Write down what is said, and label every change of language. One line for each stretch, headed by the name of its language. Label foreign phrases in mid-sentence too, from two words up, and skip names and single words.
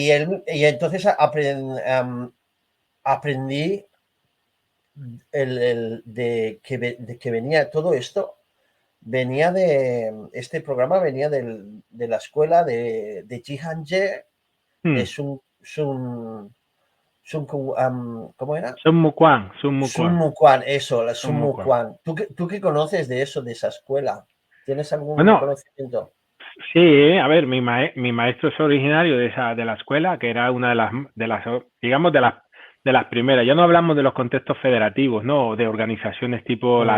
Spanish: Y entonces aprendí de que venía todo esto, venía este programa venía de la escuela de Ji Han-jae, de ¿cómo era? Sun Muquan, Sun Sun Muquan, Muquan, eso, la Sun Sun Muquan. Muquan. ¿Tú qué conoces de eso, de esa escuela? ¿Tienes algún Bueno, conocimiento? sí, a ver, mi maestro es originario de la escuela, que era una de las, digamos, de las primeras. Ya no hablamos de los contextos federativos, ¿no? De organizaciones tipo la